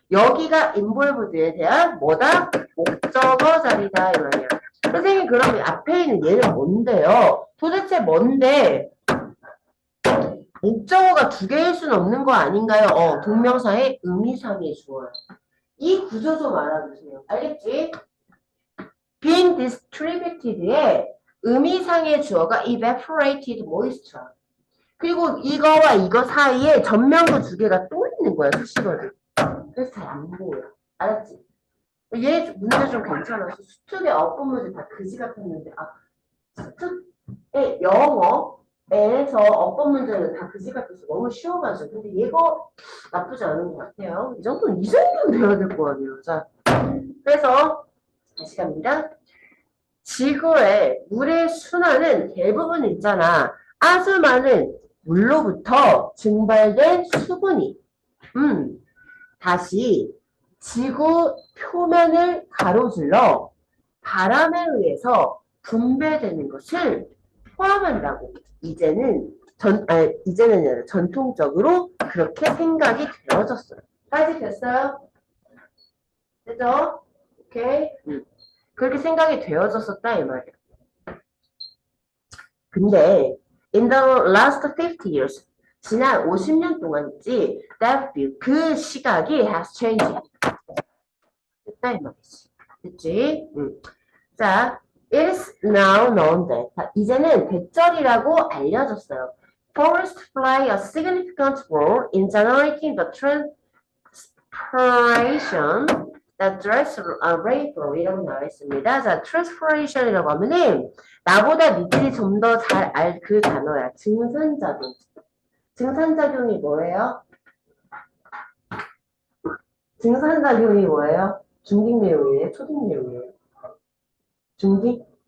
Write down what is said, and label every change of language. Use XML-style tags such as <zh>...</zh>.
<ko>여기가 involved에 대한 뭐다? 목적어 자리다 이 말이야. 선생님 그럼 앞에 있는 얘는 뭔데요? 도대체 뭔데? 목적어가 두 개일 수는 없는 거 아닌가요? 동명사의 의미상의 주어요. 이 구조 좀 알아주세요. 알겠지? being distributed의 의미상의 주어가 evaporated moisture. 그리고 이거와 이거 사이에 전명구 두 개가 또 있는 거야, 수식어를. 그래서 잘 안 보여. 알았지? 얘 문제 좀 괜찮았어. 수특의 어법 문제 다 그지 같았는데, 수특의 영어에서 어법 문제는 다 그지 같았어. 너무 쉬워가지고. 근데 얘가 나쁘지 않은 것 같아요. 이 정도는 이 정도는 돼야 될 거 아니에요. 자, 그래서 다시 갑니다. 지구의 물의 순환은 대부분 있잖아. 아주 많은 물로부터 증발된 수분이 다시 지구 표면을 가로질러 바람에 의해서 분배되는 것을 포함한다고. 이제는 아니라 전통적으로 그렇게 생각이 되어졌어요. 까지 됐어요? 됐죠? 오케이? 그렇게 생각이 되어졌었다, 이 말이야. 근데,</ko> <en>in the last 50 years,</en> <ko>지난 50년 동안 있지,</ko> <en>that view,</en> <ko>그 시각이</ko> <en>has changed.</en> <ko>됐다, 이 말이지. 됐지? 자,</ko> <en>it is now known that.</en> <ko>이제는 대절이라고 알려졌어요.</ko> <en>Forests play a significant role in generating the transpiration that drives rainfall</en> <ko>이라고 나와 있습니다. 자, transpiration이라고 하면은 나보다 니들이 좀 더 잘 알 그 단어야. 증산작용. 증산작용이 뭐예요? 증산작용이 뭐예요? 중딩 내용이에요? 초딩 내용이에요? 중딩?</ko>